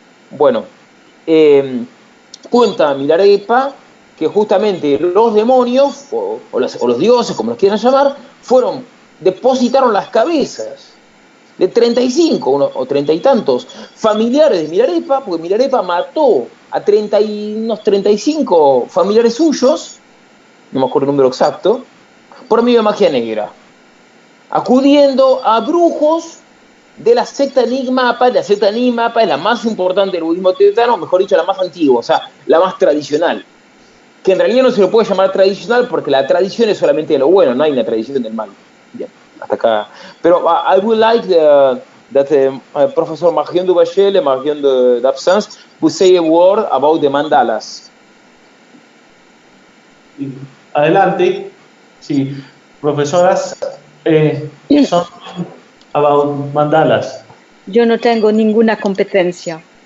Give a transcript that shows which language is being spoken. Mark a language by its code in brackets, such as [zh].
[es] Bueno, cuenta Milarepa que justamente los demonios, o los dioses, como los quieran llamar, depositaron las cabezas de 35 o 30 y tantos familiares de Milarepa, porque Milarepa mató a unos 35 familiares suyos, no me acuerdo el número exacto, por medio de magia negra, acudiendo a brujos de la secta Nyingmapa. La secta Nyingmapa es la más importante del budismo tibetano, mejor dicho, la más antigua, o sea, la más tradicional, que en realidad no se lo puede llamar tradicional porque la tradición es solamente de lo bueno, no hay una tradición del mal. Bien, hasta acá. Pero [en] I would like that Professor Marion Dubachel and Marion d'Absence would say a word about the mandalas. [es] Adelante. Sí, profesoras, son [en] about mandalas. [es] Yo no tengo ninguna competencia.